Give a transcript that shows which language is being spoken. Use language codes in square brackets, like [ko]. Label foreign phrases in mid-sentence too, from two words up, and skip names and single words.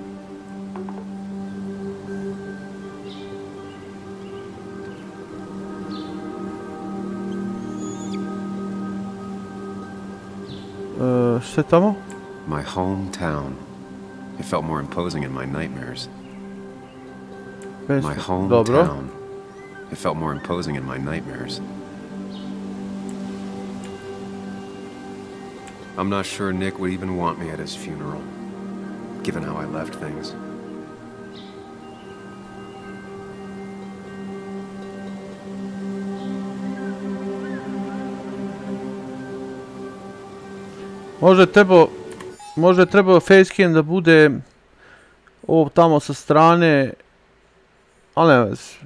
[sr] Šta je tamo? [en] My hometown. It felt more imposing in my nightmares. My hometown. It felt more imposing in my nightmares. I'm not sure Nick would even want me at his funeral, given how I left things. [sr] Možda je trebao facecam da bude ovo tamo sa strane, ali ne vez.